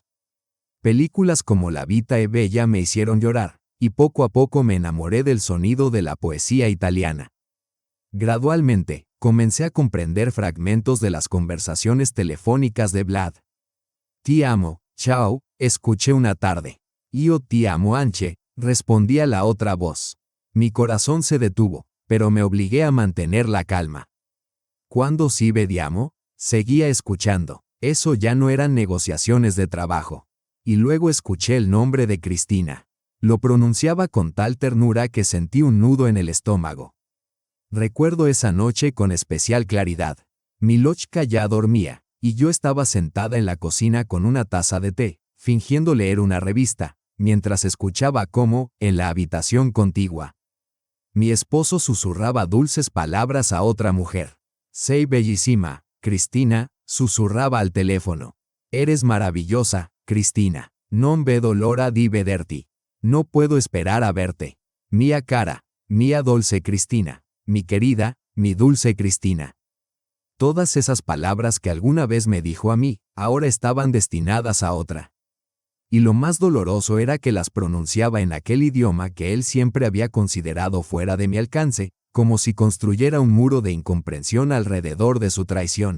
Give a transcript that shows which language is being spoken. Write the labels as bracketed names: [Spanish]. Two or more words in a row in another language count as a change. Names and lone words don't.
[Spanish] Películas como La Vita è Bella me hicieron llorar, y poco a poco me enamoré del sonido de la poesía italiana. Gradualmente, comencé a comprender fragmentos de las conversaciones telefónicas de Vlad. [Italian] «Ti amo, ciao», [Spanish] escuché una tarde. [Italian] «Io ti amo anche», [Spanish] respondía la otra voz. Mi corazón se detuvo, pero me obligué a mantener la calma. [Italian] «¿Quando si vediamo?», [Spanish] seguía escuchando. Eso ya no eran negociaciones de trabajo. Y luego escuché el nombre de Cristina. Lo pronunciaba con tal ternura que sentí un nudo en el estómago. Recuerdo esa noche con especial claridad. Milochka ya dormía, y yo estaba sentada en la cocina con una taza de té, fingiendo leer una revista, mientras escuchaba cómo, en la habitación contigua, mi esposo susurraba dulces palabras a otra mujer. [Italian] «Sei bellissima, [Spanish] Cristina», susurraba al teléfono. «Eres maravillosa, Cristina. [Italian] Non vedo l'ora di vederti. [Spanish] No puedo esperar a verte. [Italian] Mia cara, mia dolce Cristina. [Spanish] Mi querida, mi dulce Cristina». Todas esas palabras que alguna vez me dijo a mí, ahora estaban destinadas a otra. Y lo más doloroso era que las pronunciaba en aquel idioma que él siempre había considerado fuera de mi alcance, como si construyera un muro de incomprensión alrededor de su traición.